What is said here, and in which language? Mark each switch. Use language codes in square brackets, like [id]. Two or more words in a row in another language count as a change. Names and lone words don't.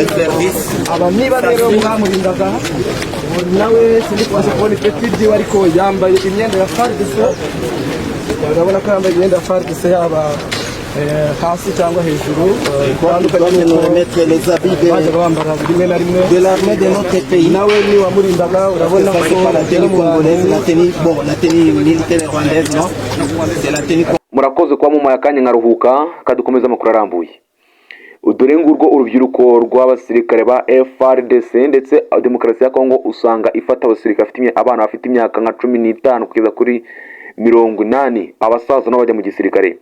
[rw] Aba niba rero mwamurindaga nawe sindikwaje kubona ipeti ryiwe, ariko yambaye imyenda ya FARDC. Urabona ko yambaye imyenda ya FARDC yaba hasi cyangwa hejuru, bitandukanye baje bambara rimwe na rimwe [fr] de l'armée de notre pays. [rw] Nawe ni wamurindaga, urabona ko [fr] la tenue congolaise, la tenue militaire rwandaise, non, c'est la tenue. [rw] Murakoze kwa mu mayakanya nkaruhuka kadukomeza amakuru arambuye. Dore ngurwo urubyiruko rw'abasirikare ba FRDC ndetse demokarasi ya Kongo usanga ifata abasirikare afite abana bafite imyaka nka 15 kugeza kuri 80, abasaza n'abajya mu gisirikare.